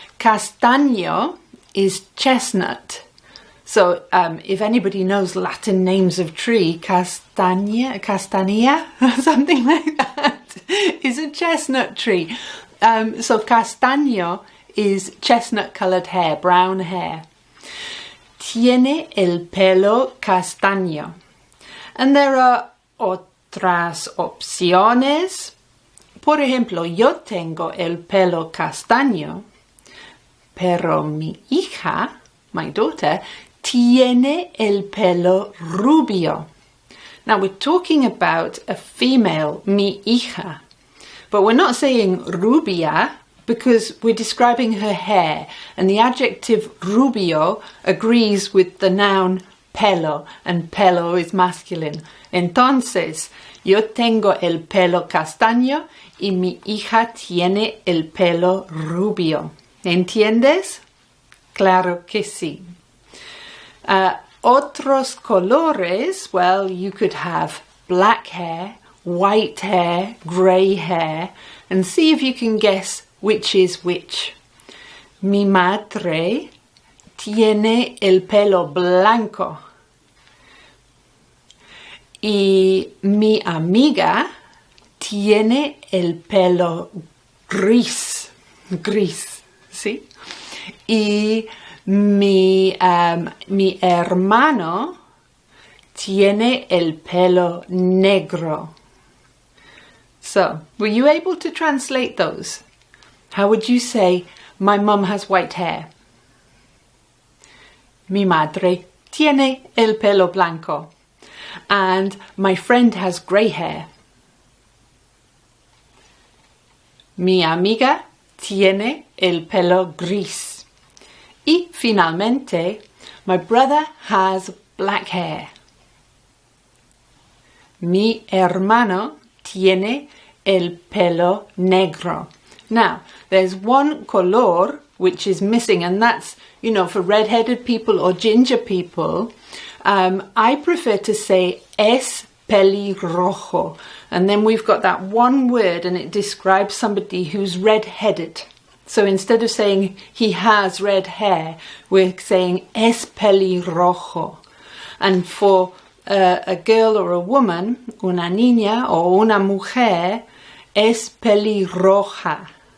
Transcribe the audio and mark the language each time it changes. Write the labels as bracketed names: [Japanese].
[English] Castaño is chestnut. So if anybody knows Latin names of tree, castania, something like that, is a chestnut tree. So castaño is chestnut-coloured hair, brown hair. [Spanish] Tiene el pelo castaño. [English] And there are [Spanish] otras opciones. Por ejemplo, yo tengo el pelo castaño, pero mi hija, [English] my daughter, [Spanish] tiene el pelo rubio. [English] Now we're talking about a female, [Spanish] mi hija, [English] but we're not saying rubia because we're describing her hair, and the adjective rubio agrees with the noun pelo, and pelo is masculine. [Spanish] Entonces, yo tengo el pelo castaño y mi hija tiene el pelo rubio. ¿Entiendes? Claro que sí. Otros colores, [English] well, you could have black hair, white hair, grey hair, and see if you can guess which is which. [Spanish] Mi madre tiene el pelo blanco y mi amiga tiene el pelo gris, ¿sí? Y mi hermano tiene el pelo negro. [English] So, were you able to translate those? How would you say, my mum has white hair? [Spanish] Mi madre tiene el pelo blanco. [English] And my friend has grey hair. [Spanish] Mi amiga tiene el pelo gris. Y finalmente, [English] my brother has black hair. [Spanish] Mi hermano tiene el pelo negro. [English] Now, there's one color which is missing, and that's, you know, for red-headed people or ginger people, I prefer to say [Spanish] es pelirrojo. [English] And then we've got that one word and it describes somebody who's red-headed. So instead of saying he has red hair, we're saying [Spanish] es pelirrojo. [English] And for a girl or a woman, [Spanish] una niña o una mujer, es pelirroja.